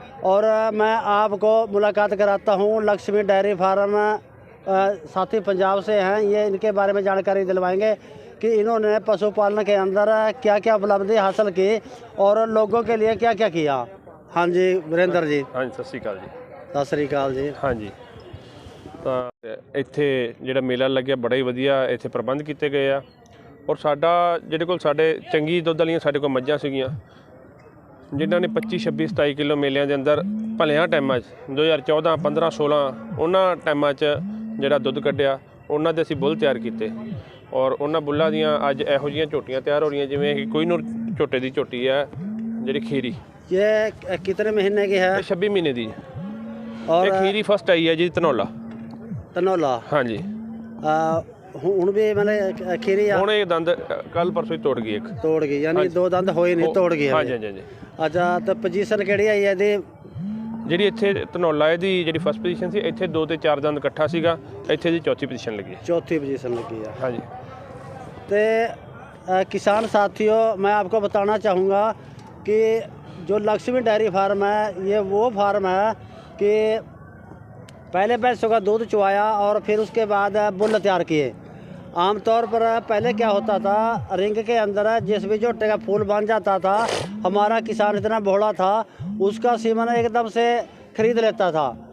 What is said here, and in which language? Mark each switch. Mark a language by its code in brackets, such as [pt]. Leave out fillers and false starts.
[hi] और मैं आपको मुलाकात कराता हूँ लक्ष्मी डेयरी फार्म, साथी पंजाब से हैं, ये इनके बारे में जानकारी दिलवाएंगे कि इन्होंने पशुपालन के अंदर क्या क्या उपलब्धि हासिल की और लोगों के लिए क्या क्या किया। हाँ जी वीरेंद्र जी। हाँ जी, सत श्री अकाल जी। सत श्री अकाल जी। [pa] हाँ जी, ਤਾਂ ਇੱਥੇ ਜਿਹੜਾ ਮੇਲਾ ਲੱਗਿਆ ਬੜਾ ਹੀ ਵਧੀਆ ਇੱਥੇ ਪ੍ਰਬੰਧ ਕੀਤੇ ਗਏ ਆ। ਔਰ ਸਾਡਾ ਜਿਹੜੇ ਕੋਲ ਸਾਡੇ ਚੰਗੀ ਦੁੱਧ ਵਾਲੀਆਂ ਸਾਡੇ ਕੋਲ ਮੱਝਾਂ ਸੀਗੀਆਂ, ਜਿਨ੍ਹਾਂ ਨੇ 25 26 27 ਕਿਲੋ ਮੇਲਿਆਂ ਦੇ ਅੰਦਰ ਭਲਿਆਂ ਟਾਈਮਾਂ 'ਚ 2014 15 16 ਉਹਨਾਂ ਟਾਈਮਾਂ 'ਚ ਜਿਹੜਾ ਦੁੱਧ ਕੱਢਿਆ, ਉਹਨਾਂ ਦੇ ਅਸੀਂ ਬੁੱਲ ਤਿਆਰ ਕੀਤੇ। ਔਰ ਉਹਨਾਂ ਬੁੱਲਾਂ ਦੀਆਂ ਅੱਜ ਇਹੋ ਜਿਹੀਆਂ ਝੋਟੀਆਂ ਤਿਆਰ ਹੋ ਰਹੀਆਂ ਜਿਵੇਂ ਕਿ ਕੋਈ ਨੂਰ ਝੋਟੇ ਦੀ ਝੋਟੀ ਹੈ ਜਿਹੜੀ ਖੀਰੀ। [hi] ये कितने महीने की है? [pa] 26 ਮਹੀਨੇ ਦੀ। [hi] और [pa] ਇਹ ਖੀਰੀ ਫਸਟ ਆਈ ਹੈ ਜੀ ਧਨੌਲਾ। ਧਨੌਲਾ। [hi] हाँ जी। [pa] ਹੁਣ ਵੀ [hi] मतलब खीरी [pa] ਹੁਣ ਇਹ ਦੰਦ ਕੱਲ ਪਰਸੋਂ ਹੀ ਤੋੜ ਗਈ ਇੱਕ। ਤੋੜ ਗਈ, ਯਾਨੀ ਦੋ ਦੰਦ ਹੋਏ ਨਹੀਂ, ਤੋੜ ਗਈ। ਹਾਂਜੀ ਹਾਂਜੀ ਹਾਂਜੀ। ਅੱਛਾ, ਤੇ ਪੋਜੀਸ਼ਨ ਕਿਹੜੀ ਆਈ ਹੈ ਇਹਦੀ? ਜਿਹੜੀ ਇੱਥੇ ਧਨੌਲਾ ਇਹਦੀ ਜਿਹੜੀ ਫਸਟ ਪੋਜੀਸ਼ਨ ਸੀ, ਇੱਥੇ 2 ਤੇ 4 ਦੰਦ ਇਕੱਠਾ ਸੀਗਾ, ਇੱਥੇ ਦੀ ਚੌਥੀ ਪੋਜੀਸ਼ਨ ਲੱਗੀ। [hi] चौथी पोजीशन लगी है। [pa] ਹਾਂਜੀ। [hi] तो किसान साथियों, मैं आपको बताना चाहूँगा कि जो लक्ष्मी डेयरी फार्म है, ये वो फार्म है कि पहले भैंसों का दूध चुवाया और फिर उसके बाद बुल तैयार किए। आमतौर पर पहले क्या होता था, रिंग के अंदर जिस भी झोटे का फूल बन जाता था, हमारा किसान इतना भोला था, उसका सीमन एकदम से खरीद लेता था।